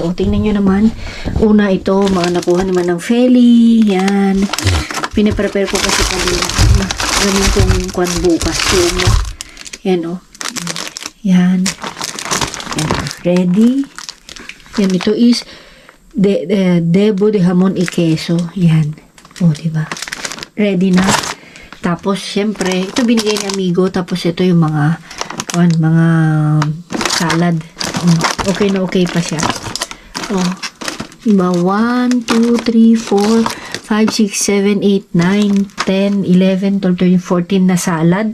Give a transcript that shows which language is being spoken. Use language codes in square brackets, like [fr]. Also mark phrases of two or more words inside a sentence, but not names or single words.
[tl] O, tingnan nyo naman. Una ito, mga nakuha naman ng Feli. Yan. Pinaprepare ko kasi kanina. Ganun kong kwan bukas. Yan, o. Yan. Ready. Yan, ito [es] is debo de hamon y queso. [tl] Yan. O, diba? Ready na. Tapos, syempre, ito binigay ni amigo. Tapos, ito yung mga salad. Okay na okay pa siya. Oh. Diba? 1, 2, 3, 4, 5, 6, 7, 8, 9, 10, 11, 12, 13, 14 na salad.